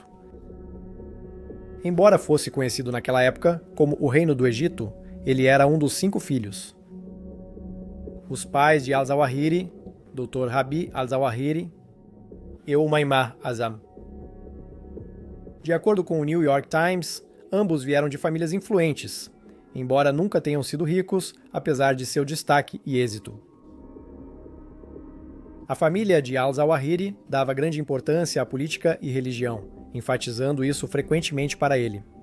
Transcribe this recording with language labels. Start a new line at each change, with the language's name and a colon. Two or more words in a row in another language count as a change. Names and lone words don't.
Portuguese: Embora fosse conhecido naquela época como o Reino do Egito, ele era um dos 5 filhos. Os pais de al-Zawahiri, Dr. Rabi al-Zawahiri e Umaymah Azam. De acordo com o New York Times, ambos vieram de famílias influentes, embora nunca tenham sido ricos, apesar de seu destaque e êxito. A família de al-Zawahiri dava grande importância à política e religião, enfatizando isso frequentemente para ele.